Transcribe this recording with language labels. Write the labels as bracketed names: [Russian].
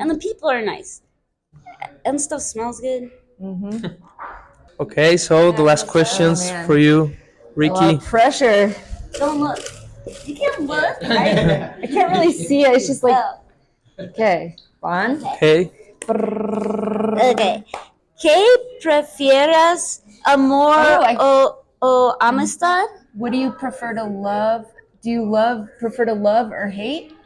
[English] and the people are nice, and stuff smells good. Mhm. Okay, so the last questions Oh, man. for you, A Ricky. lot of pressure. Don't look. You can't look. I can't really see it. It's just like, Oh, okay, Bon. Okay. okay. [Spanish] ¿Qué prefieres, amor o amistad? [English] What do you prefer to love? Do you prefer to love or hate?